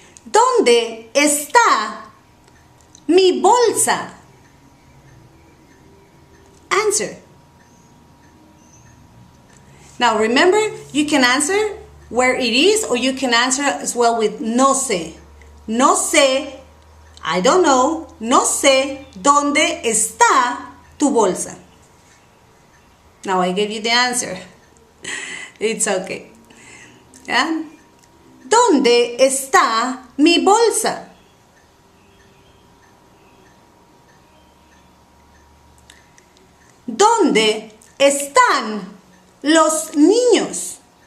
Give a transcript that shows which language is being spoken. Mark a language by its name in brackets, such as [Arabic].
[Spanish] ¿Dónde está mi bolsa? [English] Answer. Now remember, you can answer where it is, or you can answer as well with [Spanish] no sé. No sé, [English] I don't know. [Spanish] No sé dónde está tu bolsa. [English] Now I gave you the answer. It's okay. Yeah? [Spanish] ¿Dónde está mi bolsa? ¿Dónde están los niños?